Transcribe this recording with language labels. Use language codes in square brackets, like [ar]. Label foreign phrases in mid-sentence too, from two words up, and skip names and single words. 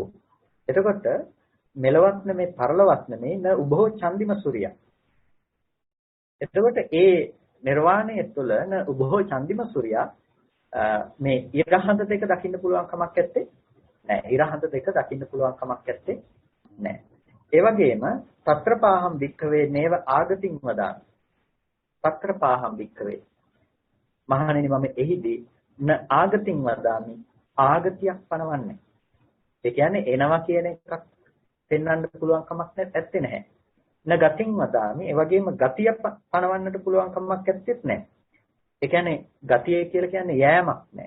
[si] එතකොට මෙලවත් නෙමෙයි පරලොවත් නෙමෙයි [pi] න උභෝ චන්දිම සූර්යයා. [si] එතකොට ඒ නිර්වාණය තුළ [pi] න උභෝ චන්දිම සූර්යයා [si] මේ ඉරහඳ දෙක දකින්න පුළුවන් කමක් නැත්තේ නෑ. ඉරහඳ දෙක දකින්න පුළුවන් කමක් නැත්තේ නෑ. ඒ වගේම [pi] తත්‍රපාහම් වික්ඛවේ නේව ආගතින් වදාන. తත්‍රපාහම් වික්ඛවේ. [si] මහණෙනි මම එහිදී [pi] න ආගතින් වදාමි. [si] ආගතියක් පනවන්නේ. ඒ කියන්නේ එනවා කියන එකක් පෙන්වන්න පුළුවන් කමක් නැත්තේ නැහැ. [pi] න ගතින් වදාමි. [si] ඒ වගේම ගතිය පනවන්නට පුළුවන් කමක් නැත්තේත් නැහැ. ඒ කියන්නේ ගතිය කියලා කියන්නේ යෑමක් නැහැ.